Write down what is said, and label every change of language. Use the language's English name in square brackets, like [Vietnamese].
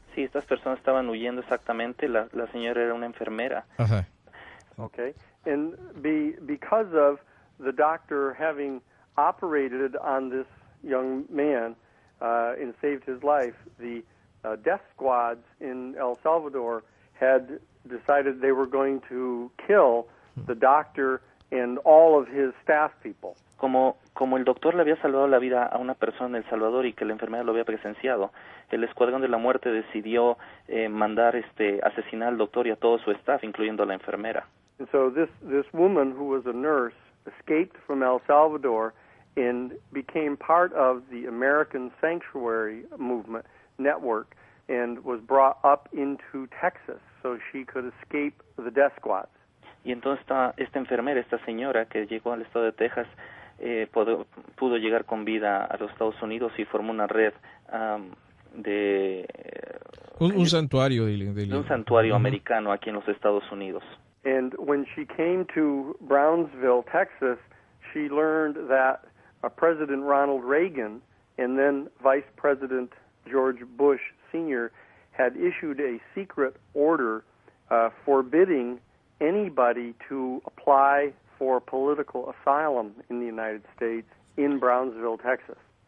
[Spanish] Sí, estas personas estaban huyendo exactamente. La señora era una enfermera. Uh-huh. [English] Okay, and because of the doctor having operated on this young man and saved his life, the death squads in El Salvador had decided they were going to kill the doctor and all of his staff people. [Spanish] Como el doctor le había salvado la vida a una persona en El Salvador y que la enfermera lo había presenciado, el Escuadrón de la Muerte decidió mandar asesinar al doctor y a todo su staff, incluyendo a la enfermera. [English] And so this woman who was a nurse escaped from El Salvador and became part of the American Sanctuary Movement network and was brought up into Texas so she could escape the death squads. [Spanish] Y entonces esta enfermera, esta señora que llegó al estado de Texas, pudo llegar con vida a los Estados Unidos y formó una red de un santuario un santuario americano aquí en los Estados Unidos. [English] And when she came to Brownsville, Texas, she learned that President Ronald Reagan and then Vice President George Bush Sr. had issued a secret order forbidding anybody to apply for political asylum in the United States in Brownsville, Texas.